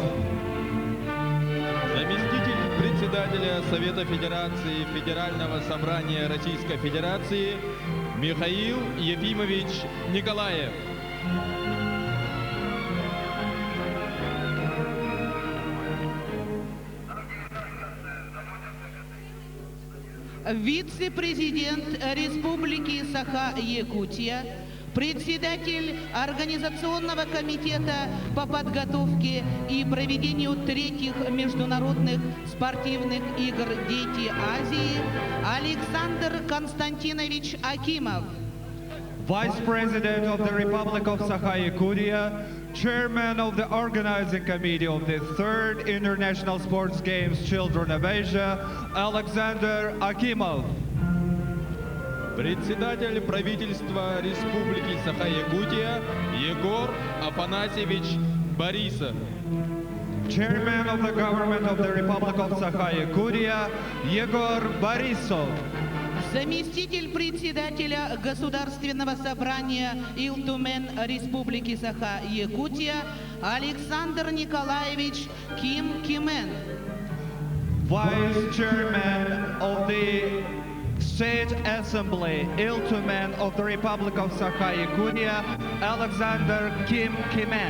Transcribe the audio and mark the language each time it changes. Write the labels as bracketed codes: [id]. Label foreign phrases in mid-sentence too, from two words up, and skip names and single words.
[ru] Заместитель председателя Совета Федерации Федерального собрания Российской Федерации Михаил Ефимович Николаев. Вице-президент Республики Саха-Якутия, председатель Организационного комитета по подготовке и проведению третьих международных спортивных игр «Дети Азии» Александр Константинович Акимов. [en] Vice President of the Republic of Sakha-Yakutia, Chairman of the Organizing Committee of the Third International Sports Games Children of Asia, Alexander Akimov. [ru] Председатель правительства Республики Саха-Якутия Егор Афанасьевич Борисов. [en] Chairman of the Government of the Republic of Sakha-Yakutia, Yegor Borisov. [ru] Заместитель председателя Государственного собрания Илтумен Республики Саха-Якутия Александр Николаевич Ким Кимен. [en] Vice Chairman of the State Assembly, Iltumen of the Republic of Sakha-Yakutia, Alexander Kim Kimen.